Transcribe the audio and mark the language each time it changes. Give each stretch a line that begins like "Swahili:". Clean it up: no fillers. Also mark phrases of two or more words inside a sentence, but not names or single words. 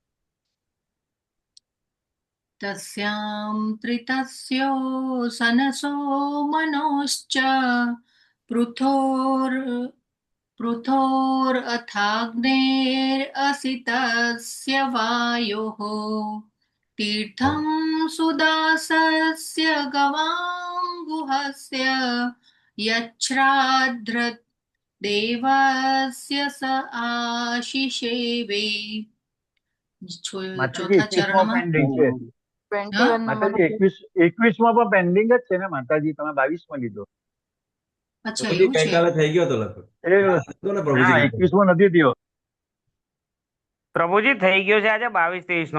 Sanskrit: તસ્યામ ત્રિતસ્યો સનસો મનોશ્ચ પૃથોર અથાગ્નેર અસિતસ્ય વાયોઃ तीर्थं सुदासस्य गवाङ्गुहस्य यच्छ्राद्र देवस्य स आशिषेवे.
Gujarati: ચોથા ચરણમાં માતાજી 21માં પણ પેન્ડિંગ જ છે ને માતાજી? તમે 22માં લીધો. અચ્છા એવું છે. થઈ ગયો તો લગભગ 21માં નથી થયો. પ્રભુજી થઈ ગયો છે આજે 22-23 નો